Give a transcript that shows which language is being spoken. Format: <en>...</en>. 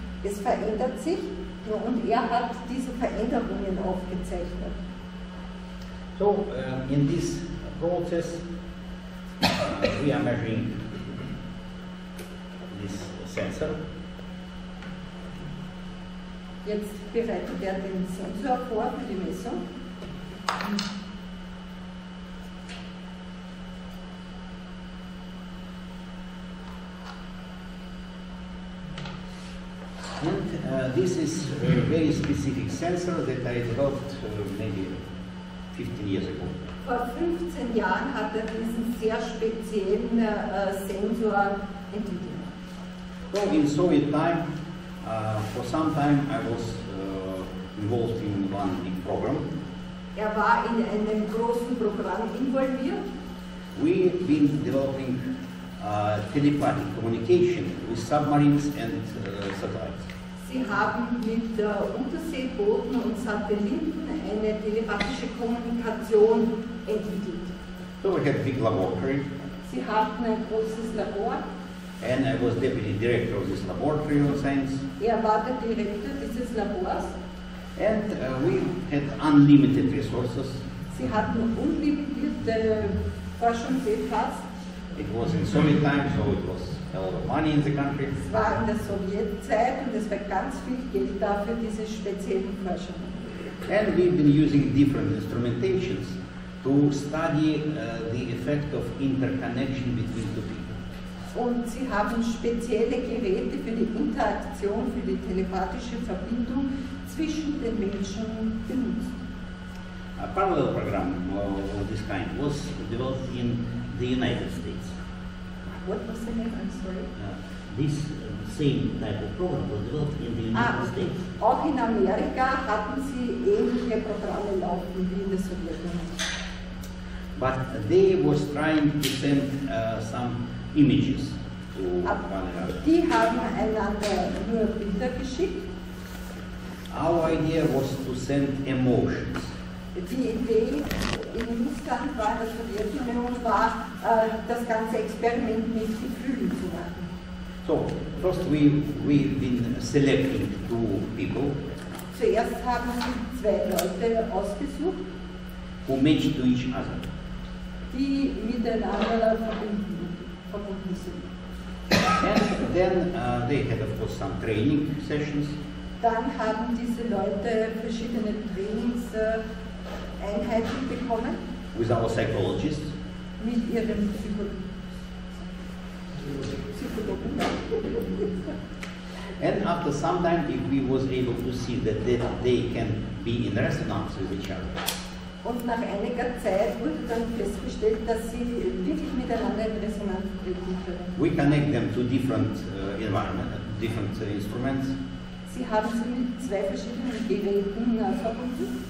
<de>Es verändert sich und er hat diese Veränderungen aufgezeichnet.</de> <en>So, in this process, we are measuring this sensor.</en> <de>Jetzt bereitet er den Sensor vor für die Messung.</de> <en>And this is a very specific sensor that I developed maybe 15 years ago.</en> <de>Vor 15 Jahren hat er diesen sehr speziellen Sensor entwickelt.</de> <en>So in Soviet time, for some time I was involved in one big program.</en> <de>Er war in einem großen Programm involviert.</de> <en>We've been developing telepathic communication with submarines and satellites.</en> <de>Sie haben mit Unterseebooten und Satelliten eine telepathische Kommunikation entwickelt.</de> <en>So we had a big laboratory.</en> <de>Sie hatten ein großes Labor.</de> <en>And I was deputy director of this laboratory of science.</en> <de>Er war der Direktor dieses Labors.</de> <en>And we had unlimited resources.</en> <de>Sie hatten unlimitierte Forschungsetats.</de> <en>It was in Soviet time, so it was a lot of money in the country.</en> <de>Es war in der Sowjetzeit und es war ganz viel Geld da für diese speziellen Forschungen.</de> <en>And we've been using different instrumentations to study the effect of interconnection between two people.</en> <de>Und sie haben spezielle Geräte für die Interaktion, für die telepathische Verbindung zwischen den Menschen benutzt.</de> <en>A parallel program of this kind was developed in the United States. What was the name? I'm sorry. This same type of program was developed in the United States.</en> <de>Auch in Amerika hatten sie ähnliche Programme laufen wie in der Sowjetunion.</de> <en>But they was trying to send some images to one another.</en> <de>Die haben einander nur Bilder geschickt.</de> <en>Our idea was to send emotions.</en> <de>Die Idee in Russland war, in der Sowjetunion war, das ganze Experiment mit Gefühlen zu machen.</de> <en>So, first we've been selecting two people</en> <de>Zuerst haben sie 2 Leute ausgesucht,</de> <en>who match to each other.</en> <de>die miteinander verbunden sind.</de> <en>And then they had, of course, some training sessions.</en> <de>Dann haben diese Leute verschiedene Trainingseinheiten bekommen</de> <en>With our psychologists.</en> <de>mit ihrem Psychologen.</de> <en>And after some time, if we was able to see that they can be in resonance with each other.</en> <de>Und nach einiger Zeit wurde dann festgestellt, dass sie wirklich miteinander in Resonanz treten können.</de> <en>We connect them to different different instruments.</en> <de>Sie haben sie mit 2 verschiedenen Geräten verbunden.</de>